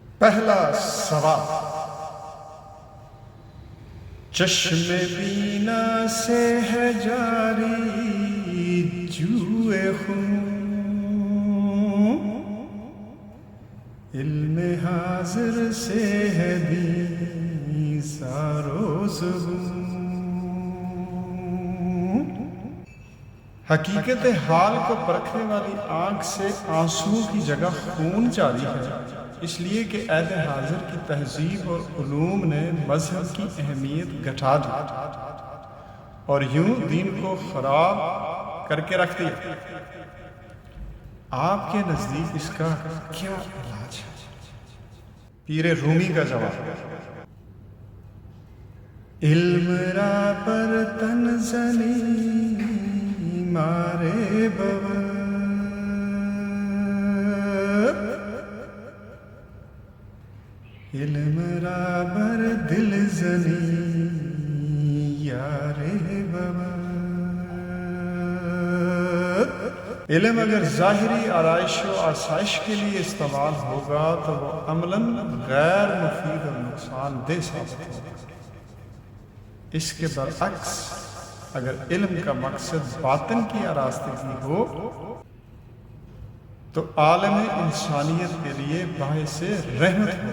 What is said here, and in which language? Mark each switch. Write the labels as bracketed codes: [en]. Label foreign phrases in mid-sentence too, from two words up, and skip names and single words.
[ur] پہلا سوال، چشم بینا سے ہے جاری جوئے خون، علم حاضر سے ہے بیزار و زبون۔ حقیقت حال کو پرکھنے والی آنکھ سے آنسوؤں کی جگہ خون جاری ہے، اس لیے کہ عہد حاضر کی تہذیب اور علوم نے مذہب کی اہمیت گھٹا دی اور یوں دین کو خراب کر کے رکھ دیا۔ آپ کے نزدیک اس کا کیا علاج ہے؟ پیر رومی کا جواب، [fa] علم را پر تن زنی مارے بابا، علم را بر دل زنی یارے بابا۔ [ur] علم اگر ظاہری آرائش و آسائش کے لیے استعمال ہوگا تو وہ عملاً غیر مفید اور نقصان دہ ثابت ہوگا۔ اس کے برعکس اگر علم کا مقصد باطن کی آراستگی ہو تو عالم انسانیت کے لیے باعث رحمت ہو۔